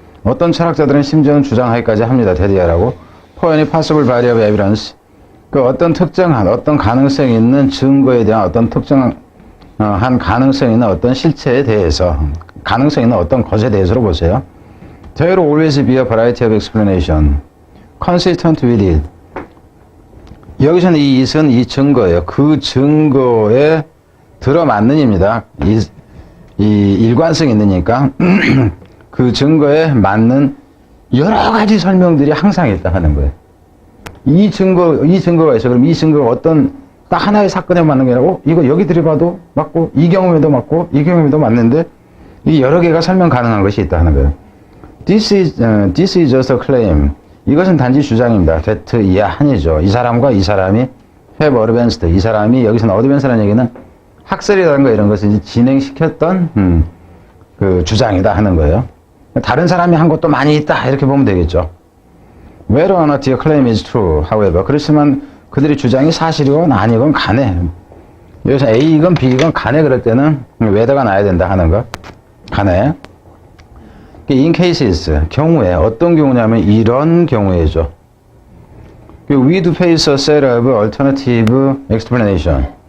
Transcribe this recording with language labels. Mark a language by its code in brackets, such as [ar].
[ko] 어떤 철학자들은 심지어는 주장하기까지 합니다. 데디아라고 [en] for any possible body of evidence. [ko] 어떤 특정한 어떤 가능성 있는 증거에 대한 어떤 특정한 가능성 있는 어떤 실체에 대해서 가능성 있는 어떤 것에 대해서로 보세요. [en] There will always be a variety of explanation consistent with it. [ko] 여기서는 이 it은 이 증거예요. 그 증거에 들어맞는입니다. 이 일관성이 있으니까 그 증거에 맞는 여러 가지 설명들이 항상 있다 하는 거예요. 이 증거가 있어. 그럼 이 증거가 어떤 딱 하나의 사건에 맞는 게 아니고 이거 여기 들여봐도 맞고 이 경우에도 맞고 이 경우에도 맞는데 이 여러 개가 설명 가능한 것이 있다 하는 거예요. [en] This is just a claim. [ko] 이것은 단지 주장입니다. that 이하 한이죠. 이 사람과 이 사람이 [en] have advanced. [ko] 이 사람이 여기서는 advance라는 얘기는 학설이라는 이런 것을 이제 진행시켰던 그 주장이다 하는 거예요. 다른 사람이 한 것도 많이 있다 이렇게 보면 되겠죠. [en] Whether or not your claim is true, however. [ko] 그렇지만 그들의 주장이 사실이건 아니건 간에 여기서 A이건 B이건 간에 그럴 때는 whether가 나야 된다 하는 거. 간에. [en] in cases, [ko] 경우에 어떤 경우냐면 이런 경우에죠. [en] we do face a set of alternative explanation.